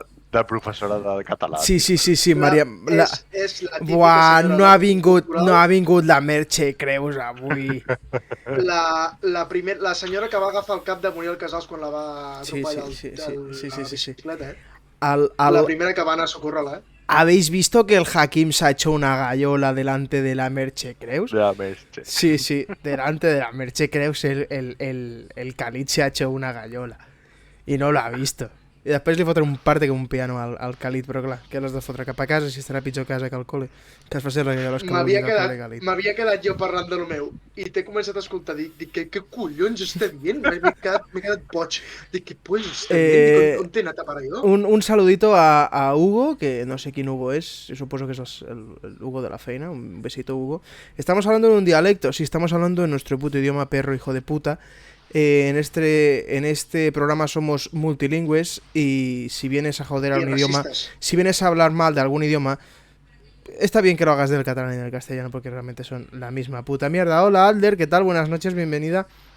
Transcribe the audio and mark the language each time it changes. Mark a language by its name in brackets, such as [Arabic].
[Catalan] De professora de català. Sí, Maria... És la típica buah, no ha vingut la Mercè Creus avui. La senyora que va agafar el cap de Muriel Casals quan la va atropellar sí. bicicleta, La primera que va anar a socorrer-la, [Spanish] ¿Habéis visto que el Hakim se ha hecho una gallola delante de la Mercè Creus? De la Mercè. Sí, delante de la Mercè Creus el Khalid se ha hecho una gallola. Y no lo ha visto. [Catalan] I després li fotré un parte com un piano al Khalid, però clar, que l'has de fotre cap a casa, si estarà pitjor a casa que al col·le, que es faci regallar que m'havia quedat jo parlant de lo meu i t'he començat a escoltar, dic, què collons està dient? M'he quedat boig, dic, què polls està dient? On t'he anat a parar jo? [Spanish] Un saludito a Hugo, que no sé quién Hugo es, yo suposo que es el Hugo de la feina, un besito Hugo. Estamos hablando en un dialecto, sí, estamos hablando en nuestro puto idioma, perro hijo de puta. En este programa somos multilingües y si vienes a joder algún idioma, si vienes a hablar mal de algún idioma, está bien que lo hagas del catalán y del castellano porque realmente son la misma puta mierda. Hola Alder, ¿qué tal? Buenas noches, bienvenida.